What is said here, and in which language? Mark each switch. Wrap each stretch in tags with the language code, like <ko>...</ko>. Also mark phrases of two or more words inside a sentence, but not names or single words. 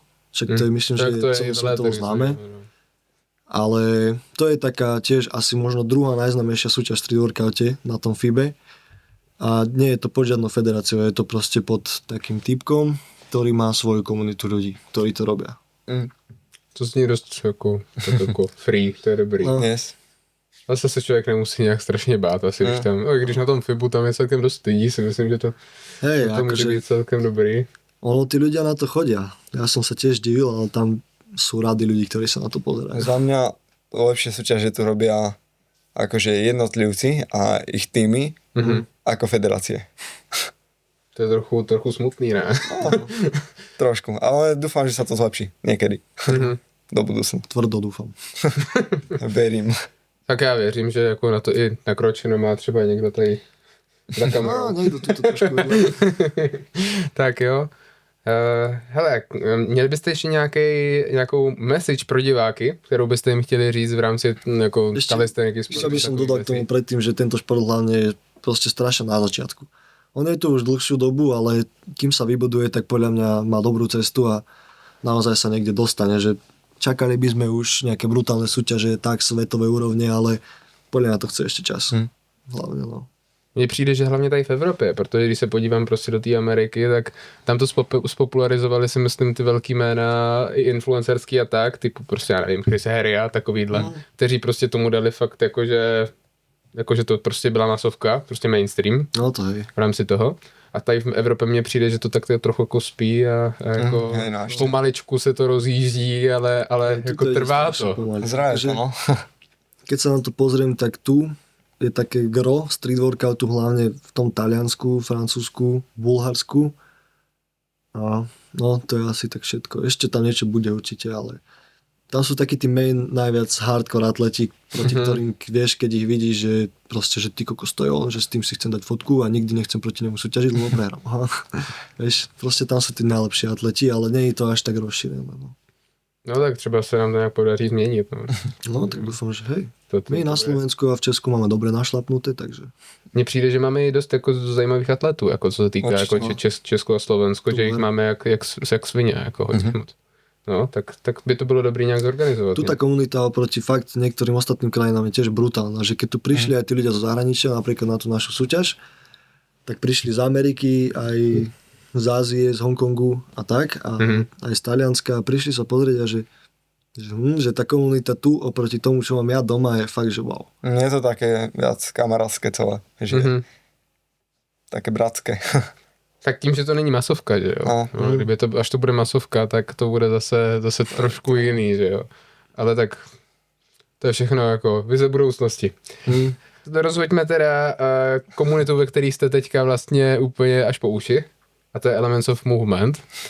<sk>Však to je, myslím, že celosvetovo známe. Ale to je taká tiež asi možno druhá najznámejšia súťaž v</sk> <en>street workoute</en> <sk>na tom FIBE. A nie je to pod žiadnou federáciou, je to proste pod takým typkom, ktorý má svoju komunitu ľudí, ktorí to robia.</sk> <cs>To zní dost jako free, to je dobrý. No. Yes. Zase se člověk nemusí nějak strašně bát, asi když tam, když na tom FIBu tam je celkem dost lidí, si myslím, že to může být celkem dobrý. Ono,</cs> <sk>tí ľudia na to chodia. Ja som sa tiež divil, ale tam sú rady ľudí, ktorí sa na to pozerajú. Za mňa lepšie súťaže tu robia akože jednotlivci a ich týmy ako federácie.</sk> <cs>To je trochu smutný, ne?</cs> <sk>No, trošku, ale dúfam, že sa to zlepší niekedy. Do budúcna. Tvrdo dúfam. Verím.</sk> <cs>Tak já věřím, že jako na to i nakročeno má třeba někdo tady za kamerou. No, někdo tu trošku. Tak jo. Hele, měli byste ještě nějakou message pro diváky, kterou byste jim chtěli říct v rámci jako kalisteniky?</cs> <sk>Ešte by som dodal k tomu predtým, že tento šport hlavne je proste strašne na začiatku. On je tu už dlhšiu dobu, ale kým sa vybuduje, tak podľa mňa má dobrú cestu a naozaj sa niekde dostane, že čakali by sme už nejaké brutálne súťaže tak svetové úrovne, ale podľa mňa to chce ešte čas. Hlavne, no.</sk> <cs>Mně přijde, že hlavně tady v Evropě, protože když se podívám prostě do té Ameriky, tak tam to spopularizovali si myslím ty velký jména i influencerský a tak, typu prostě já nevím, Chris Harry a takovýhle, kteří prostě tomu dali fakt jakože to prostě byla masovka, prostě mainstream No to je. v rámci toho. A tady v Evropě mně přijde, že to tak trochu jako spí a jako pomaličku se to rozjíždí, ale jako trvá to. Zraje to, no.</cs> <sk>Keď sa na to pozriem, tak tu je také gro</sk> <en>street workoutu,</en> <sk>hlavne v tom Taliansku, Francúzsku, Bulharsku. A no, to je asi tak všetko. Ešte tam niečo bude určite, ale tam sú takí tí main najviac hardcore atleti, proti ktorým vieš, keď ich vidíš, že proste, že ty kokos to je on, že s tým si chcem dať fotku a nikdy nechcem proti nemu súťažiť, lebo prehrám. Vieš, proste tam sú tí najlepší atleti, ale nie je to až tak rozšírené. No.</sk> <cs>No tak třeba se nám to nějak podaří změnit.</cs> <sk>No tak dúfam, že hej. To My na Slovensku a v Česku máme dobre našlapnuté, takže...</sk> <cs>Mně přijde, že máme i dost jako zajímavých atletů, jako co se týká Určitě, jako no. Česko a Slovensko, že jich máme jak svině, jako hodně moc. No, tak by to bylo dobrý nějak zorganizovat.</cs> <sk>Tu tá komunita oproti fakt niektorým ostatným krajinám je tiež brutálna, že keď tu prišli aj tí ľudia zo zahraničia, napríklad na tú našu súťaž, tak prišli z Ameriky, aj z Ázie, z Hongkongu a tak, a aj z Talianska, prišli sa pozrieť a že tá komunita tu oproti tomu, čo mám ja doma, je fakt, že wow. Je to také viac kamarátske celé, že také bratské.</sk> <cs>Tak tím, že to není masovka, že jo. No, kdyby to, až to bude masovka, tak to bude zase trošku jiný, že jo. Ale tak to je všechno jako vize budoucnosti. Rozhoďme teda komunitu, ve který jste teďka vlastně úplně až po uši, a to je Elements of Movement.</cs>